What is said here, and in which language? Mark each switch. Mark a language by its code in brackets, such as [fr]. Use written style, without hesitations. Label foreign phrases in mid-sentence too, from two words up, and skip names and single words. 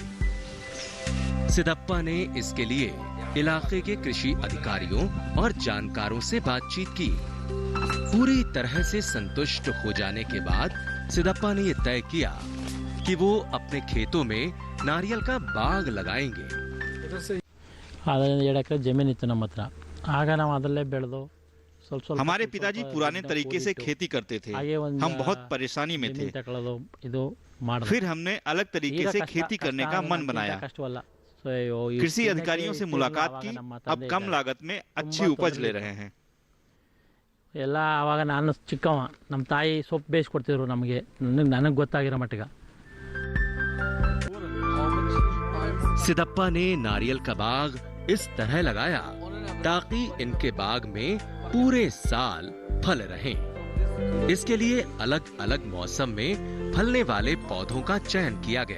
[hi] सिदप्पा ने इसके लिए इलाके के कृषि अधिकारियों और जानकारों से बातचीत की। पूरी तरह से संतुष्ट हो जाने के बाद सिदप्पा ने यह तय किया कि वो अपने खेतों में नारियल का बाग लगाएंगे। [kn] ಅದರಿಂದ 2 ಎಕರೆ ಜಮೀನಿತ್ತು ನಮ್ಮ ಹತ್ರ. ಆಗ ನಾವು ಅದರಲ್ಲೇ ಬೆಳೆದು ಸ್ವಲ್ಪ [hi] हमारे पिताजी पुराने तरीके से खेती करते थे. हम बहुत परेशानी में थे. फिर हमने अलग तरीके से खेती करने का मन बनाया. कृषि अधिकारियों से मुलाकात की. अब कम लागत में अच्छी उपज ले रहे हैं. [kn] ಎಲ್ಲ ಆವಾಗ ನಾನು ಚಿಕ್ಕವ, ನಮ್ಮ ತಾಯಿ ಸೊಪ್ಪು ಬೇಯಿಸ್ಕೊಡ್ತಿದ್ರು ನಮಗೆ, ನನಗೆ ಗೊತ್ತಾಗಿರೋ ಮಟ್ಟಿಗೆ. [hi] सिदप्पा ने नारियल का बाग इस तरह लगाया ताकि इनके बाग में पूरे साल फल रहें। इसके लिए अलग अलग मौसम में फलने वाले पौधों का चयन किया गया।